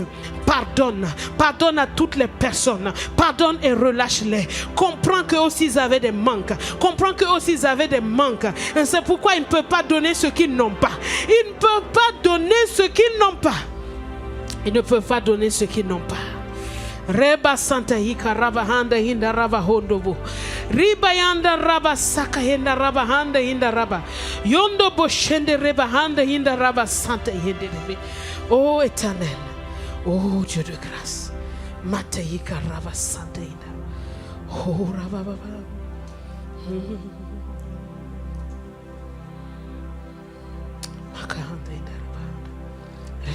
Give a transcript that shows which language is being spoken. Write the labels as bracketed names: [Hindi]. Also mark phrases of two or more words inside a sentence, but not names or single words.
[French] Pardonne à toutes les personnes, pardonne et relâche-les. Comprends que aussi ils avaient des manques, comprends que aussi ils avaient des manques. Et c'est pourquoi ils ne peuvent pas donner ce qu'ils n'ont pas. Ils ne peuvent pas donner ce qu'ils n'ont pas. Ils ne peuvent pas donner ce qu'ils n'ont pas. Reba Santa Hika Rava Handa Hinda Rava Hondobo. Riba Yanda Rava Saka Hinda Rava Handa Hinda Rava. Yondo Boshende Reba Handa Hinda Rava Santa Hinda Rebe. Oh Éternel, oh Dieu de grâce. Mata Hika Rava Santa Hinda. Oh Rava Baba. Makahanda Hinda Rava.